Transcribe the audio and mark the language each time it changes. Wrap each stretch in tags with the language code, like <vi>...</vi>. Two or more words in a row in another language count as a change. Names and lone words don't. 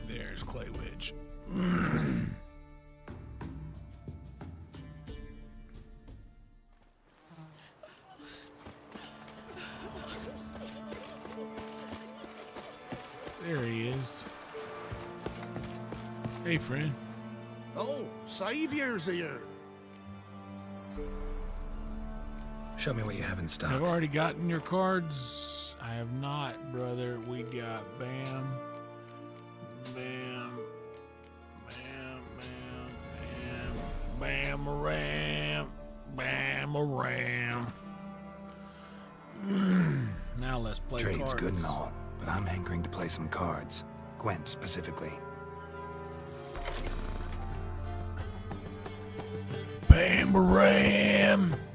<en>There's Clay Witch. There he is. Hey, friend. Oh, Saviour's here. Show me what you have in stock. I've already gotten your cards. I have not, brother. We got bam, bam, bam, bam, bam, bam, bam, ram. Now let's play Trade's cards. good and all, but I'm hankering to play some cards. Gwent specifically. Bam, ram.</en>